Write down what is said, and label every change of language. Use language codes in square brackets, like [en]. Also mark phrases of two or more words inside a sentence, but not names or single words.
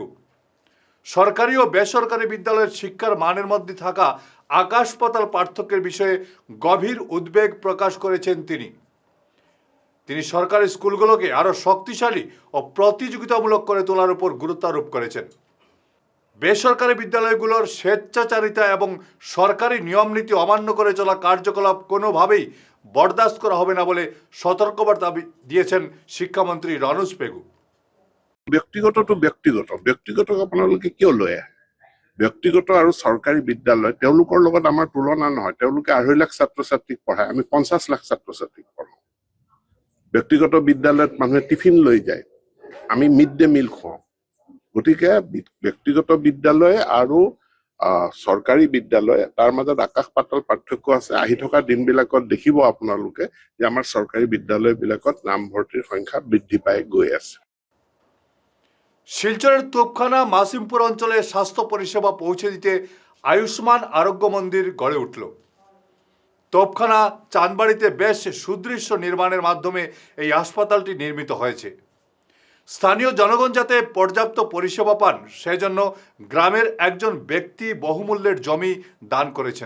[bn] সরকারি ও বেসরকারি বিদ্যালয়ের শিক্ষার মানের মধ্যে থাকা আকাশ পাতাল পার্থক্যের বিষয়ে গভীর উদ্বেগ প্রকাশ করেছেন তিনি সরকারি স্কুলগুলোকে আরও শক্তিশালী ও প্রতিযোগিতামূলক করে তোলার উপর গুরুত্ব আরোপ করেছেন। বেসরকারি বিদ্যালয়গুলোর স্বেচ্ছাচারিতা এবং সরকারি নিয়মনীতি অমান্য করে চলা কার্যকলাপ কোনোভাবেই বরদাস্ত করা হবে না বলে সতর্কবার্তা দিয়েছেন শিক্ষামন্ত্রী রনোজ পেগু। [as] ব্যক্তিগত আপোনালোকে কিয় লয়? ব্যক্তিগত আৰু চৰকাৰী বিদ্যালয় তেওঁলোকৰ লগত আমাৰ তুলনা নহয়। তেওঁলোকে 2.5 লাখ ছাত্ৰ ছাত্ৰীক পঢ়ায়, আমি 50 লাখ ছাত্ৰ ছাত্ৰীক পঢ়াওঁ। ব্যক্তিগত বিদ্যালয়ত মানুহে টিফিন লৈ যায়, আমি [en] mid day meal [as] খুৱাওঁ। গতিকে ব্যক্তিগত বিদ্যালয় আৰু চৰকাৰী বিদ্যালয় তাৰ মাজত আকাশ পাতাল পাৰ্থক্য আছে। আহি থকা দিনবিলাকত দেখিব আপোনালোকে যে আমাৰ চৰকাৰী বিদ্যালয়বিলাকত নামভৰ্তিৰ সংখ্যা বৃদ্ধি পাই গৈ আছে। [bn] শিলচরের তোপখানা মাসিমপুর অঞ্চলে স্বাস্থ্য পরিষেবা পৌঁছে দিতে আয়ুষ্মান আরোগ্য মন্দির গড়ে উঠল। তোপখানা চাঁদবাড়িতে বেশ সুদৃশ্য নির্মাণের মাধ্যমে এই হাসপাতালটি নির্মিত হয়েছে। স্থানীয় জনগণ যাতে পর্যাপ্ত পরিষেবা পান সেজন্য গ্রামের একজন ব্যক্তি বহুমূল্যের জমি দান করেছেন।